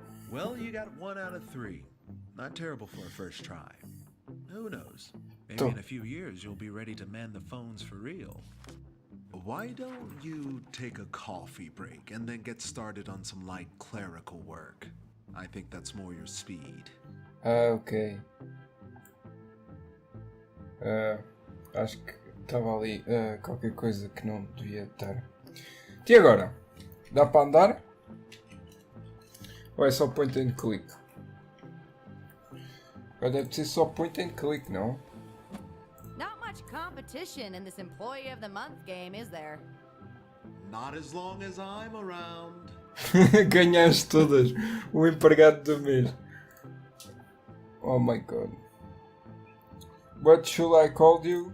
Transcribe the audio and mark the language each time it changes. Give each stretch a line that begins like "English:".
English: Well, you got 1 out of 3. Not terrible for a first try. Who knows? Maybe in a few years you'll be ready to man the phones for real. Why don't you take a coffee break and then get started on some light clerical work? I think that's more your speed. Ok.
Portuguese: Acho que estava ali qualquer coisa que não devia estar. E agora? Dá para andar? Ou é só point and click? Agora deve ser só point and click, não?
English: Not much competition in this Employee of the Month game, is there? Not as long as I'm around.
Portuguese: Ganhaste todas. O empregado do mês.
English: Oh my god. What should I call you?